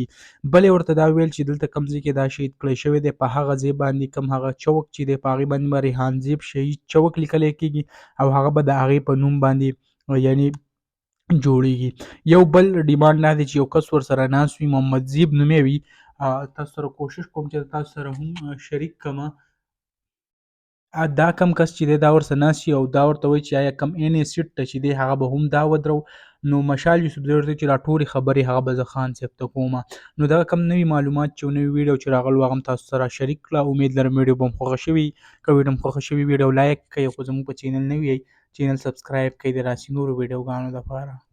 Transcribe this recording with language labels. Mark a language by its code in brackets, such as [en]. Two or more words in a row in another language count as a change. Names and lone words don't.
[ps] بل یې ورته دا ویل چې دلته کم ځای کې دا شهید کړی شوی دی، په هغه ځای باندې کم هغه چوک چې دی په هغې باندې به ریحانزیب شهید چوک لیکلی کېږي او هغه به د هغې په نوم باندې یعنی جوړیږي. یو بل ډیمانډ دا دی چې یو کس ورسره ناست وي، محمد زیب نومې وي، تاسو سره کوشش کوم چې تاسو سره هم شریک کړمه. دا کم کس چې دی دا ورسره ناست وي او دا ورته وایي چې آیا کم این ای سیټ ته چې دی هغه به هم دا ودرو. نو مشال یوسفزۍ ورته چې دا ټولې خبرې هغه به زه خان صاحب ته کوم. نو دغه کم نوي معلومات چې نوي ویډیو چې راغلو هغه هم تاسو سره شریک کړه. امید لرم ویډیو به هم خوښه شوي. که ویډیو هم خوښه شوي ویډیو لایک کړئ، خو زموږ په چینل نوي یئ چینل سبسکرایب کړئ د راسي نورو ویډیوګانو دپاره.